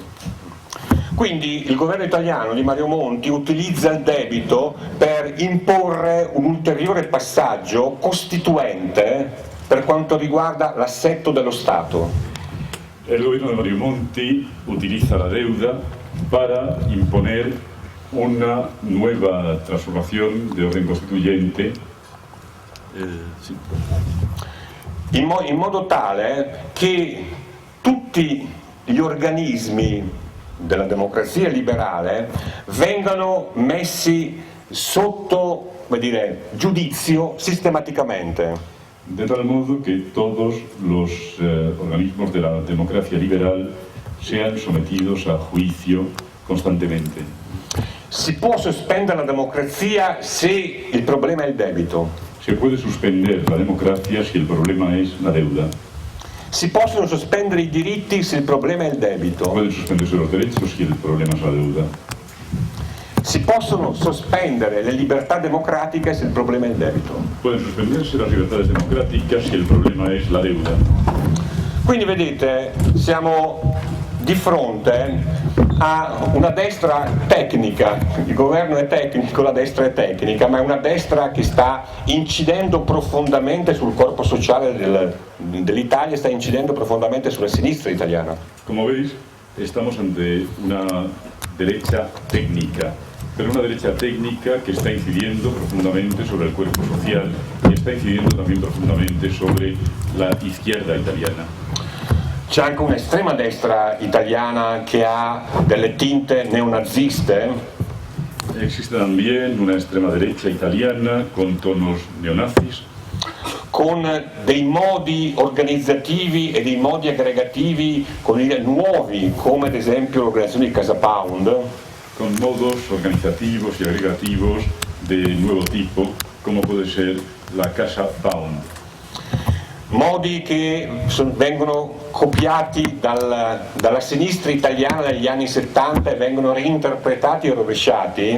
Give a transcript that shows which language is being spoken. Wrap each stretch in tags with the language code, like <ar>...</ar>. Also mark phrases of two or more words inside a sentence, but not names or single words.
<it>Quindi il governo italiano di Mario Monti utilizza il debito per imporre un ulteriore passaggio costituente per quanto riguarda l'assetto dello Stato.</it> <es>El gobierno de Mario Monti utiliza la deuda para imponer una nueva transformación de orden constituyente. Sí.</es> <it>In modo tale che tutti gli organismi della democrazia liberale vengano messi sotto, come dire, giudizio sistematicamente.</it> <es>De tal modo que todos los organismos de la democracia liberal sean sometidos a juicio constantemente.</es> <it>Si può sospendere la democrazia se il problema è il debito.</it> <es>Se puede suspender la democracia si el problema es la deuda.</es> <it>Si possono sospendere i diritti se il problema è il debito.</it> <es>Pueden suspenderse los derechos si el problema es la deuda.</es> <it>Si possono sospendere le libertà democratiche se il problema è il debito.</it> <es>Pueden suspenderse las libertades democráticas si el problema es la deuda.</es> <it>Quindi vedete, siamo di fronte a una destra tecnica, il governo è tecnico, la destra è tecnica, ma è una destra che sta incidendo profondamente sul corpo sociale dell'Italia, sta incidendo profondamente sulla sinistra italiana.</it> <es>Como veis, estamos ante una derecha técnica, pero una derecha técnica que está incidiendo profundamente sobre el cuerpo social y está incidiendo también profundamente sobre la izquierda italiana.</es> <it>C'è anche un'estrema destra italiana che ha delle tinte neonaziste.</it> <es>Existe también una extrema derecha italiana con tonos neonazis,</es> <it>con dei modi organizzativi e dei modi aggregativi nuovi, come ad esempio l'organizzazione di Casa Pound.</it> <es>con modos organizativos y agregativos de nuevo tipo, como puede ser la Casa Pound.</es> <it>Modi che vengono copiati dalla sinistra italiana degli anni 70 e vengono reinterpretati e rovesciati.</it>